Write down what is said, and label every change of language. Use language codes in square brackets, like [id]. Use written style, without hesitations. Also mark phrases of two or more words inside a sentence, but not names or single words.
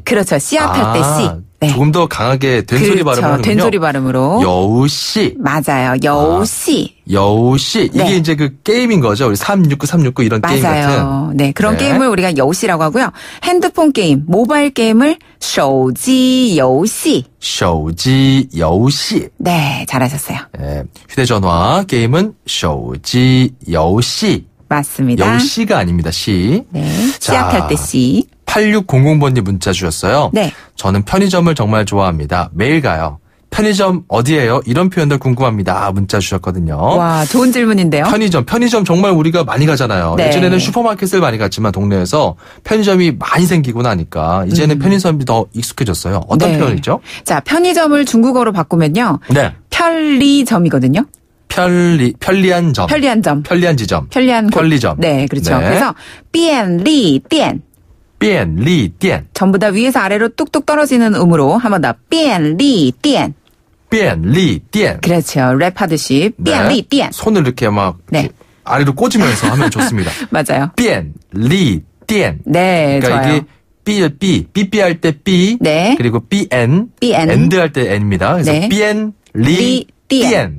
[ko] 그렇죠. 씨앗 할 때 씨. 네. 조금 더 강하게 된소리 발음을 하는군요. 된소리 발음으로. 여우씨. 맞아요. 여우씨. 여우씨. 이게 네. 이제 그 게임인 거죠. 우리 369 이런 게임 같은. 맞아요. 네, 그런 네. 게임을 우리가 여우씨라고 하고요. 핸드폰 게임, 모바일 게임을 [zh] 手机游戏. 手机游戏. [ko] 네, 잘하셨어요. 네, 휴대전화 게임은 [zh] 手机游戏. [ko] 맞습니다. 여우씨가 아닙니다. 씨. 네, 자, 씨앗 할 때 씨. 8600번님 문자 주셨어요. 네. 저는 편의점을 정말 좋아합니다. 매일 가요. 편의점 어디예요? 이런 표현들 궁금합니다. 문자 주셨거든요. 와, 좋은 질문인데요. 편의점 정말 우리가 많이 가잖아요. 네. 예전에는 슈퍼마켓을 많이 갔지만 동네에서 편의점이 많이 생기고 나니까 이제는 편의점이 더 익숙해졌어요. 어떤 네. 표현이죠? 자, 편의점을 중국어로 바꾸면요. 네. 편리점이거든요. 편리한 점. 편리한 지점. 편리한 곳. 편리점. 네, 그렇죠. 네. 그래서 便利店. [zh] 便利店. [ko] 전부 다 위에서 아래로 뚝뚝 떨어지는 음으로 한 번 더. [zh] 便利店. 便利店. [ko] 그렇죠. 랩하듯이 便利店. 손을 이렇게 막 네. 이렇게 아래로 꽂으면서 하면 좋습니다. 맞아요. [zh] 便利店. [ko] 네, 그러니까 좋아요. 이게 삐 할 때 삐. 네. 그리고 삐엔. 삐엔. 엔드 할 때 엔입니다. 그래서 네. [zh] 便利店.